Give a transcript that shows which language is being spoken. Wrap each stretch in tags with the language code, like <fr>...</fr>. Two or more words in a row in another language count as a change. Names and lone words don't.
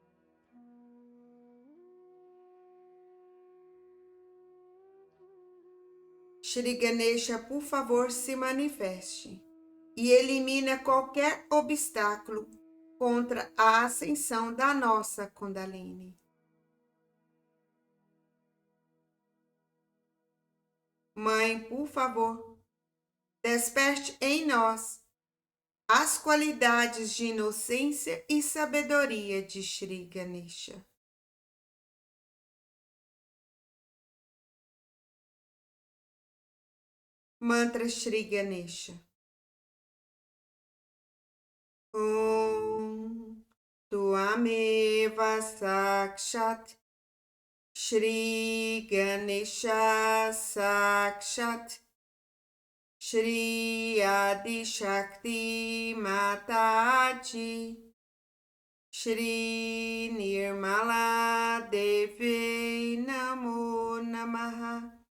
<pt>Shri Ganesha, por favor, se manifeste e elimina qualquer obstáculo contra a ascensão da nossa Kundalini. Mãe, por favor, desperte em nós as qualidades de inocência e sabedoria de Shri Ganesha. Mantra Shri Ganesha.</pt> <sa>ॐ त्वमेव साक्षात् श्री गणेश साक्षात् श्री आदि शक्ति माताजी श्री निर्मला देवी नमो नमः.</sa>